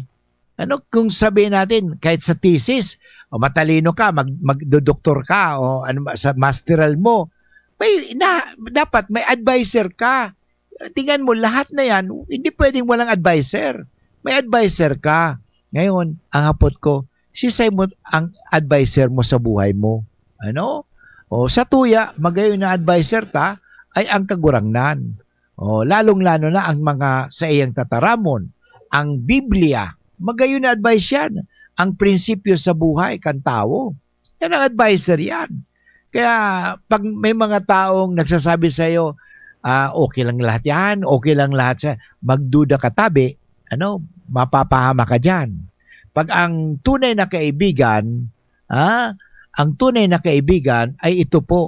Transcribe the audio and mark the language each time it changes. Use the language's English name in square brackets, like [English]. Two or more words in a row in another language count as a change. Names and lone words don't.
[Filipino] Ano kung sabihin natin kahit sa thesis, o matalino ka, magdodoktor ka o ano sa masteral mo, dapat may advisor ka. Tingnan mo lahat na yan, hindi pwedeng walang advisor. May advisor ka. Ngayon, ang hapot ko, si Simon ang advisor mo sa buhay mo. Ano? [Bikol] O sa tuya, magayon na advisor ta ay ang kagurangnan. O lalong-lalo na ang mga sa iyang tataramon. Ang Biblia, magayon na advice yan. [Filipino] Ang prinsipyo sa buhay, kan tao. Yan ang advisor yan. Kaya pag may mga taong nagsasabi sa iyo, okay lang lahat yan, okay lang lahat sa magduda ka tabi, ano, mapapahama ka dyan. Pag ang tunay na kaibigan, ang tunay na kaibigan ay ito po.